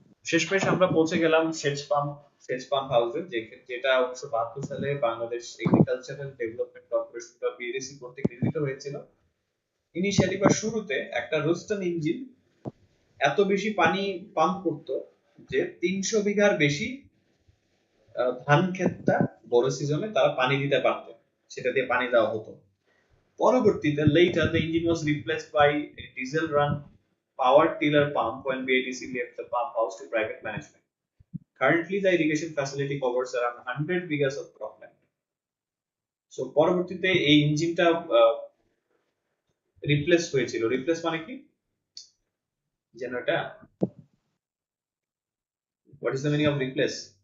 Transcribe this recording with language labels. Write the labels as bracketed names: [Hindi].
[Bangla] শেষমেশ আমরা পৌঁছে গেলাম সেচ পাম্প হাউসে, যেটা 1972 সালে বাংলাদেশ এগ্রিকালচারাল ডেভেলপমেন্ট কর্পোরেশন বা বিএডিসি কর্তৃক নির্মিত হয়েছিল। ইনিশিয়ালি বা শুরুতে একটা রোস্টন ইঞ্জিন এত বেশি পানি পাম্প করতো যে 300 বিঘার বেশি ধান ক্ষেতটা বড় সিজনে তারা পানি দিতে পারত, সেটা দিয়ে পানি দেওয়া হতো। [English] পরবর্তীতে later the engine was replaced by a diesel run power tiller pump when BATC left the pump house to private management. Currently the irrigation facility covers around 100 bighas of cropland. [Bangla] So পরবর্তীতে এই ইঞ্জিনটা replace হয়েছিল। Replace মানে কি যেন এটা, [English] what is the meaning of replace?